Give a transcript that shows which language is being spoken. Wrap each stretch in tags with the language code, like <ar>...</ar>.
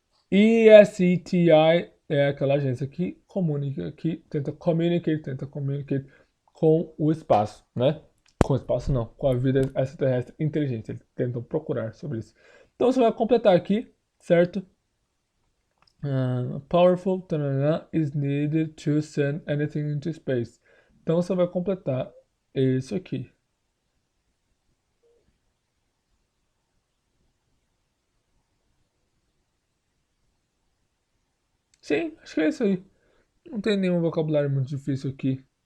<pt>ESETI é aquela agência que comunica, que tenta</pt> <en>communicate</en> <pt>com o espaço, né? Com o espaço não, com a vida extraterrestre inteligente. Eles tentam procurar sobre isso. Então você vai completar aqui, certo?</pt> <en>Powerful is needed to send anything into space.</en> <pt>Então você vai completar isso aqui. Sim, acho que é isso aí. Não tem nenhum vocabulário muito difícil aqui.</pt>